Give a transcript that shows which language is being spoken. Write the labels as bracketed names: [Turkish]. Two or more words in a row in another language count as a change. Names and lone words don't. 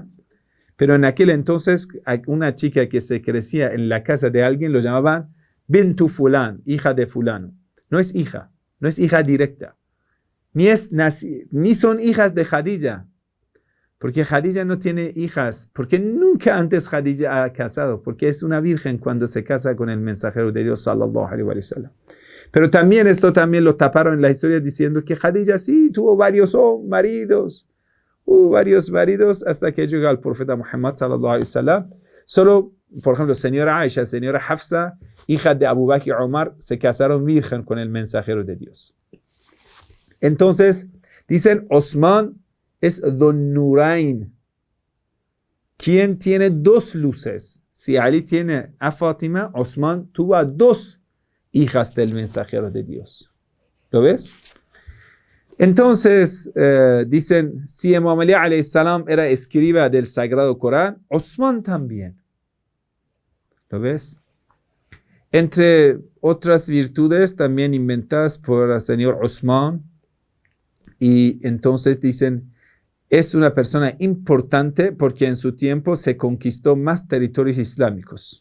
[Spanish] Pero en aquel entonces, una chica que se crecía en la casa de alguien lo llamaban [Arabic] بنت فلان, [Spanish] hija de fulano. No es hija directa. Ni son hijas de Khadija. Porque Khadija no tiene hijas. Porque nunca antes Khadija ha casado. Porque es una virgen cuando se casa con el mensajero de Dios, [Arabic] صلى الله عليه وسلم. [Spanish] Pero también esto también lo taparon en la historia diciendo que Khadija sí tuvo varios maridos. Varios maridos hasta que llegó al profeta Muhammad, [Arabic] صلى الله عليه وسلم. [Spanish] Solo, por ejemplo, señora Aisha, señora Hafsa, hija de Abu Bakr y Omar, se casaron virgen con el mensajero de Dios. Entonces, dicen, Osman es Dhun Nurayn, quien tiene dos luces. Si Ali tiene a Fátima, Osman tuvo a dos hijas del mensajero de Dios. ¿Lo ves? Entonces, dicen, si Imam Ali [Arabic] عليه السلام [Spanish] era escriba del Sagrado Corán, Osman también. ¿Lo ves? Entre otras virtudes también inventadas por el señor Osman, y entonces dicen, es una persona importante porque en su tiempo se conquistó más territorios islámicos.